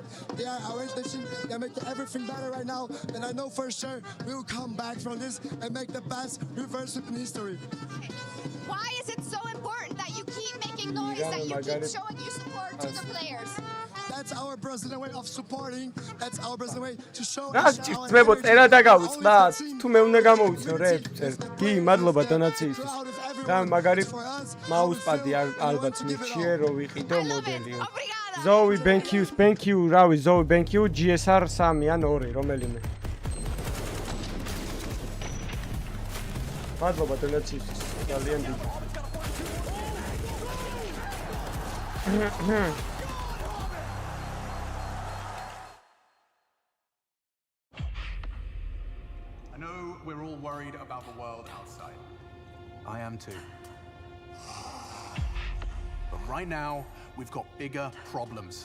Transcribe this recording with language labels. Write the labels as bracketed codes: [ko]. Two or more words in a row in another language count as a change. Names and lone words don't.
[en] They are arranged the team, they're making everything better right now, and I know for sure we will come back from this and make the best reverse sweep in history. Why is it so important that you keep making noise, that you keep showing your support to the players? That's our Brazilian way of supporting. That's our Brazilian way to show. [ka] ძმებო, წერა დაგავიწყდათ. თუ მე უნდა გამოვიცნო რეპ წერ. კი, მადლობა დონაციისთვის. და მაგარი მაუსპადი ალბათ მიჩიე რო ვიყიდო მოდელიო. [en] Zoe, thank you, რავი, Zoe, thank you, GSR 3 [ka] ან 2, რომელიმე. მადლობა დონაციისთვის. ძალიან დიდი. [en] I know we're all worried about the world outside. I am too. But right now, we've got bigger problems.